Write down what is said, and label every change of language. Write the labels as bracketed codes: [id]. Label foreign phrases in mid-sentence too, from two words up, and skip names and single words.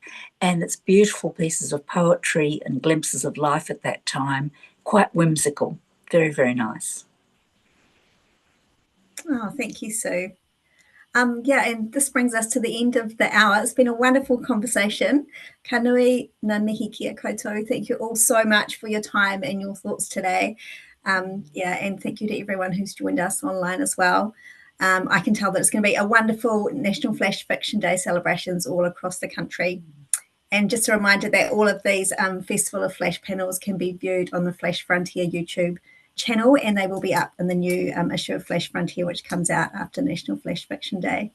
[en] And it's beautiful pieces of poetry and glimpses of life at that time, quite whimsical, very, very nice. Oh, thank you, Sue. Yeah, and this brings us to the end of the hour. It's been a wonderful conversation. [mi] Ka nui ngā mihi kia koutou. [en] Thank you all so much for your time and your thoughts today. Yeah, and thank you to everyone who's joined us online as well. I can tell that it's going to be a wonderful National Flash Fiction Day celebrations all across the country. And just a reminder that all of these Festival of Flash panels can be viewed on the Flash Frontier YouTube channel, and they will be up in the new issue of Flash Frontier, which comes out after National Flash Fiction Day.